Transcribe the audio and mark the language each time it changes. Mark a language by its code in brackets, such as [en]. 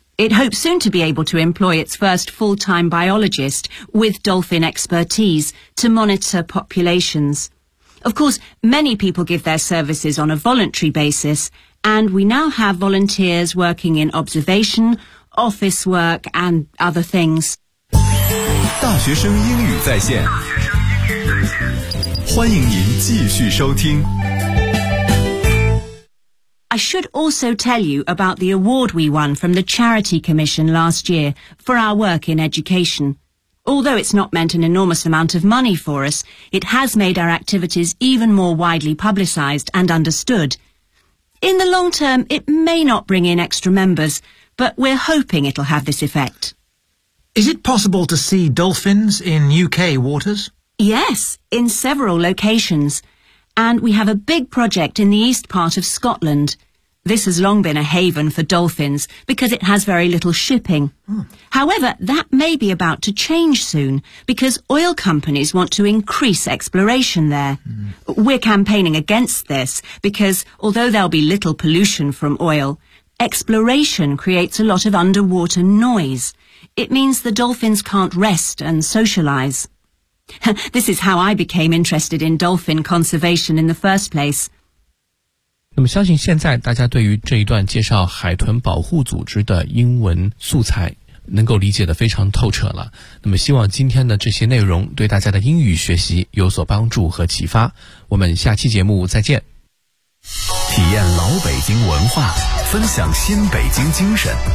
[en] It hopes soon to be able to employ its first full-time biologist with dolphin expertise to monitor populations. Of course, many people give their services on a voluntary basis, and we now have volunteers working in observation, office work, and other things. [zh] 大学生英语在线，欢迎您继续收听。 [en] I should also tell you about the award we won from the Charity Commission last year for our work in education. Although it's not meant an enormous amount of money for us, it has made our activities even more widely publicised and understood. In the long term, it may not bring in extra members, but we're hoping it'll have this effect. Is it possible to see dolphins in UK waters? Yes, in several locations.And we have a big project in the east part of Scotland. This has long been a haven for dolphins because it has very little shipping. However, that may be about to change soon because oil companies want to increase exploration there. We're campaigning against this because although there'll be little pollution from oil, exploration creates a lot of underwater noise. It means the dolphins can't rest and socialize. This is how I became interested in dolphin conservation in the first place. [zh] 那么相信现在大家对于这一段介绍海豚保护组织的英文素材能够理解得非常透彻了。那么希望今天的这些内容对大家的英语学习有所帮助和启发。我们下期节目再见。体验老北京文化，分享新北京精神。